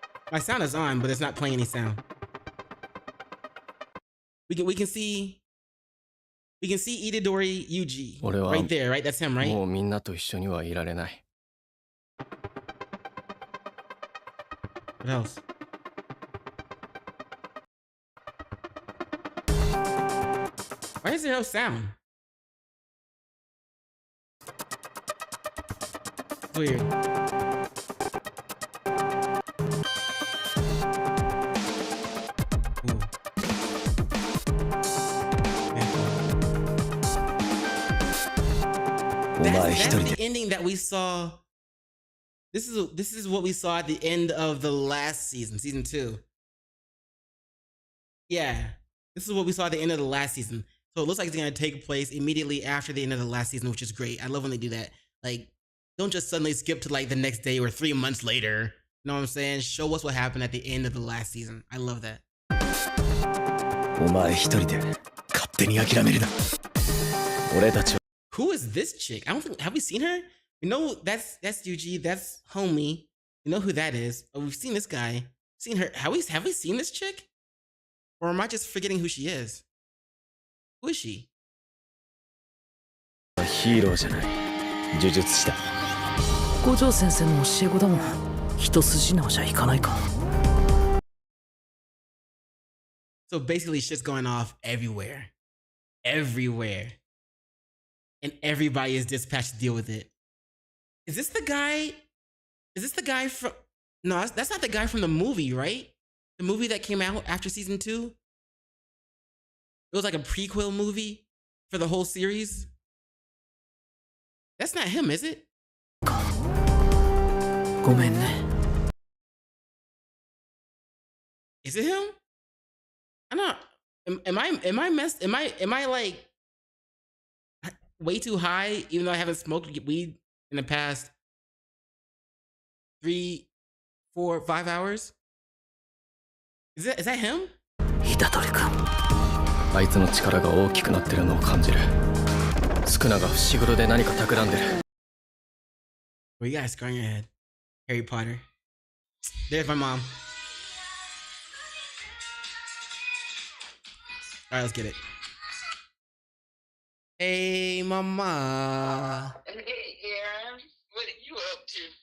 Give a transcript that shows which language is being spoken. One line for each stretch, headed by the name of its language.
English: My sound is on, but it's not playing any sound. We can see Itadori Yuji right there, right? That's him, right?
Japanese: もうみんなと一緒にはいられない。
English: What else? Why is there no sound? Weird. Ooh. That's the ending that we saw. This is what we saw at the end of the last season, season 2. Yeah, this is what we saw at the end of the last season. So it looks like it's gonna take place immediately after the end of the last season, which is great. I love when they do that. Like, don't just suddenly skip to like the next day or 3 months later. You know what I'm saying? Show us what happened at the end of the last season. I love that.
Japanese: お前一人で勝手に諦めるな。俺たちは
English: Who is this chick? I don't think, have we seen her? You know, that's Yuji, that's Homie. You know who that is. Oh, we've seen this guy. Seen her. Have we seen this chick? Or am I just forgetting who she is? Who is she?
Japanese: ヒーローじゃない。呪術師だ。五条先生の教え子だもん。一筋縄じゃいかないか。
English: So basically shit's going off everywhere. Everywhere. And everybody is dispatched to deal with it. Is this the guy? Is this the guy from... No, that's not the guy from the movie, right? The movie that came out after season 2? It was like a prequel movie for the whole series. That's not him, is it?
Japanese: ごめんね。
English: Is it him? I'm not... Am I like way too high, even though I haven't smoked weed in the past 3, 4, 5 hours? Is that him?
Japanese: 虎杖君。あいつの力が大きくなってるのを感じる。スクナが伏黒で何か企んでる。
English: Well, you got a scar on your head. Harry Potter. There's my mom. Alright, let's get it. Hey, mama. Hey, Aaron. What are you up to?